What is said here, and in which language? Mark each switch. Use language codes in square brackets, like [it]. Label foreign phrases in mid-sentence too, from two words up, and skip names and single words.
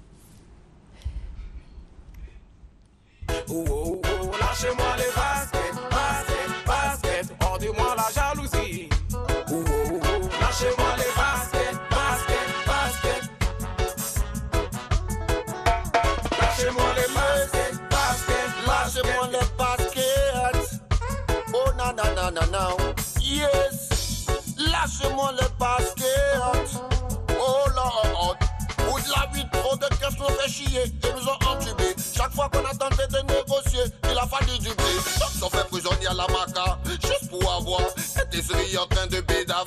[fr] Lâchez-moi les baskets, baskets, baskets, hors-de-moi la jalousie. Lâchez-moi les baskets, baskets, baskets. Lâchez-moi les baskets, baskets, Lâchez-moi les baskets. Oh na na na na na. Yes. Lâchez-moi les baskets. [en] Oh Lord. [fr] Ou de la vie, trop de cash nous fait chier et nous ont entubés. Chaque fois qu'on a tenté de négocier, il a fallu du blé. Donc on fait prisonnier à la maca, juste pour avoir été série en train de bédaf.